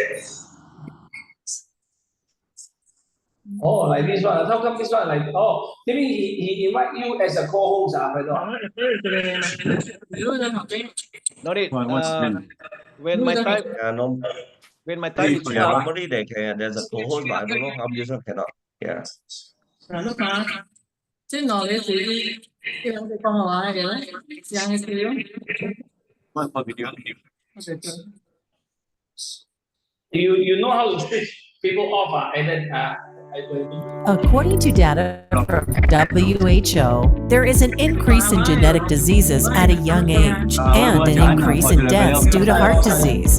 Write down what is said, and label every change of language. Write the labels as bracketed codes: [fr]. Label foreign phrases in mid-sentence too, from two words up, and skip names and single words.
[en] Oh, like this one. How come this one like? Oh, maybe he invite you as a co-host, No need. When my time when my time is Yeah, normally there's a co-host, but I don't know how this one cannot. Yeah. [yue] 即係我哋自己叫我哋講嘅話嘅咧，試下嘅料。 [en] You know how to switch people off, and then According to data from WHO, there is an increase in genetic diseases at a young age and an increase in deaths due to heart disease.